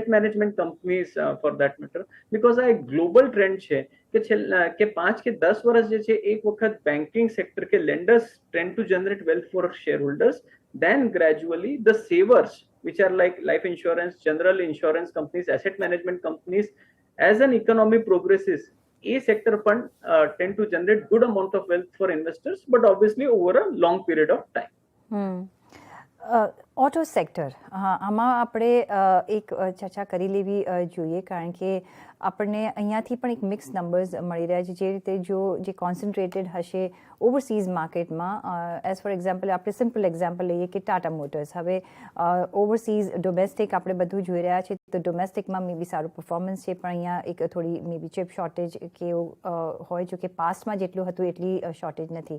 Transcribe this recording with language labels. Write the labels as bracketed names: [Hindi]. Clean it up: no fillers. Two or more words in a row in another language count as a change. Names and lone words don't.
[English] management companies for that matter, because [Gujarati] આ એક [English] global trend [Gujarati] છે કે 5 કે 10 વર્ષ જે છે એક વખત [English] banking sector કે lenders tend to generate wealth for shareholders, then gradually the savers, which are like life insurance, general insurance companies, asset management companies, as an economy progresses, a sector fund tend to generate good amount of wealth for investors, but obviously over a long period of time. auto sector, [Gujarati] આમાં આપણે એક ચર્ચા કરી લેવી જોઈએ, કારણ કે આપણને અહીંયાથી પણ એક [English] mix numbers [Gujarati] મળી રહ્યા છે. જે રીતે જે કોન્સન્ટ્રેટેડ હશે ઓવરસીઝ માર્કેટમાં, [English] as for example [Gujarati] આપણે [English] simple example [Gujarati] લઈએ કે ટાટા મોટર્સ, હવે [English] overseas domestic [Gujarati] આપણે બધું જોઈ રહ્યા છે, તો ડોમેસ્ટિકમાં [English] may be [Gujarati] સારું પરફોર્મન્સ છે, પણ અહીંયા એક થોડી [English] may be chip shortage [Gujarati] કે એવું હોય, જો કે પાસ્ટમાં જેટલું હતું એટલી શોર્ટેજ નથી.